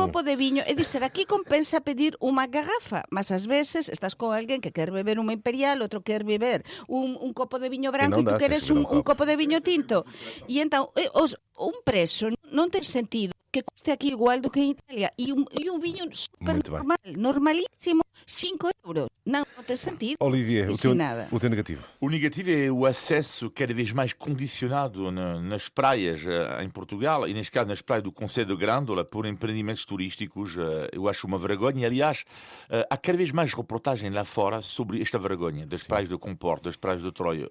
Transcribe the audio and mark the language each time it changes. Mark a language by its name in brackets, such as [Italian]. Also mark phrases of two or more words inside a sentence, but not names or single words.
[Galician] copo de viño, é dizer, aquí compensa pedir unha garrafa, mas ás veces estás con alguén que quer beber unha imperial, outro quer beber un copo de viño branco non e tú dá, queres tens que beber un un copo. copo de viño tinto. E entón, un preço non ten sentido que custe aquí igual do que en Italia e un viño super [Portuguese] Muito bem. [Galician] normal, normalísimo, 5 euros. Non ten sentido. [Portuguese] Olivier, Isso nada. o teu negativo. O negativo é o acesso cada vez mais condicionado nas praias em Portugal e, neste caso, nas praias do Concelho de Grândola por empreendimentos turísticos. Eu acho uma vergonha. Aliás, há cada vez mais reportagem lá fora sobre esta vergonha das praias do Comporto, das praias do Troio.